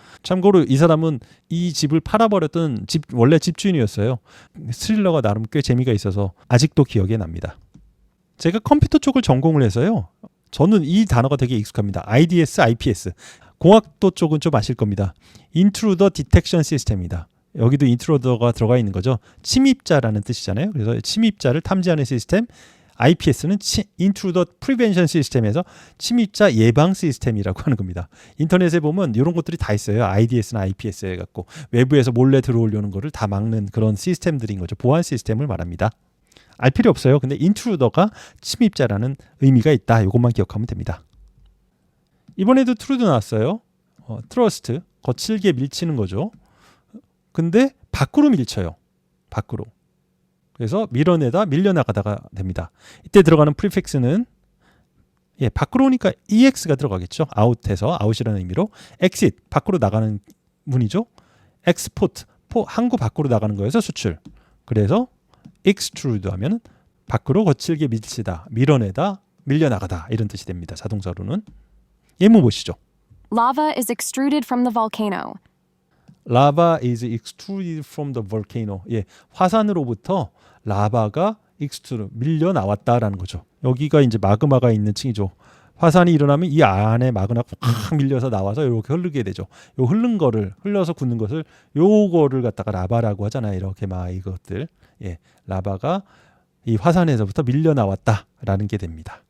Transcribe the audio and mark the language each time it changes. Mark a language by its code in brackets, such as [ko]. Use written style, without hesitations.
[ko] 참고로 이 사람은 이 집을 팔아버렸던 원래 집주인이었어요. 스릴러가 나름 꽤 재미가 있어서 아직도 기억에 납니다. 제가 컴퓨터 쪽을 전공을 해서요. 저는 이 단어가 되게 익숙합니다. IDS, IPS. 공학도 쪽은 좀 아실 겁니다. Intruder Detection System입니다. 여기도 인트로더가 들어가 있는 거죠. 침입자라는 뜻이잖아요. 그래서 침입자를 탐지하는 시스템. IPS는 Intruder Prevention System에서 침입자 예방 시스템이라고 하는 겁니다. 인터넷에 보면 이런 것들이 다 있어요. IDS나 IPS 해갖고 외부에서 몰래 들어오려는 거를 다 막는 그런 시스템들인 거죠. 보안 시스템을 말합니다. 알 필요 없어요. 근데 인트루더가 침입자라는 의미가 있다. 이것만 기억하면 됩니다. 이번에도 트루드 나왔어요. 트러스트, 거칠게 밀치는 거죠. 근데 밖으로 밀쳐요. 밖으로. 그래서 밀어내다, 밀려나가다가 됩니다. 이때 들어가는 prefix는 밖으로 오니까 ex가 들어가겠죠. out에서, out이라는 의미로. exit, 밖으로 나가는 문이죠. export, 항구 밖으로 나가는 거에서 수출. 그래서 extrude 하면 밖으로 거칠게 밀치다, 밀어내다, 밀려나가다 이런 뜻이 됩니다. 자동사로는. 예문 보시죠. [en] Lava is extruded from the volcano. Lava is extruded from the volcano. [ko] 예, 화산으로부터 라바가 extrude, 밀려 나왔다라는 거죠. 여기가 이제 마그마가 있는 층이죠. 화산이 일어나면 이 안에 마그마가 확 밀려서 나와서 이렇게 흐르게 되죠. 요 흐른 거를 흘러서 굳는 것을 요거를 갖다가 라바라고 하잖아요. 이렇게 막 이것들. 예, 라바가 이 화산에서부터 밀려 나왔다라는 게 됩니다.